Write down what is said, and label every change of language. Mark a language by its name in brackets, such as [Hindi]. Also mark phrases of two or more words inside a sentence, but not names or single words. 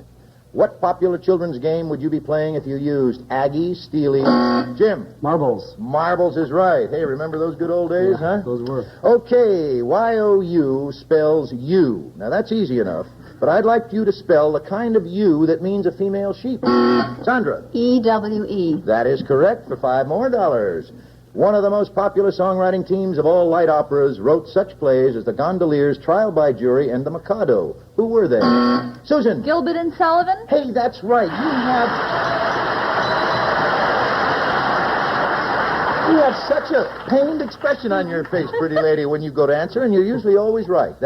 [English] What popular children's game would you be playing if you used Aggie, Steely? Jim? Marbles. Marbles is right. Hey, remember those good old days, huh? Those were. Okay, Y-O-U spells you. Now, that's easy enough. But I'd like you to spell the kind of U that means a female sheep. Sandra? E-W-E. That is correct for $5 more. One of the most popular songwriting teams of all light operas wrote such plays as The Gondoliers, Trial by Jury, and The Mikado. Who were they? Susan? Gilbert and Sullivan? Hey, that's right. You have such a pained expression on your face, pretty lady, when you go to answer, and you're usually always right.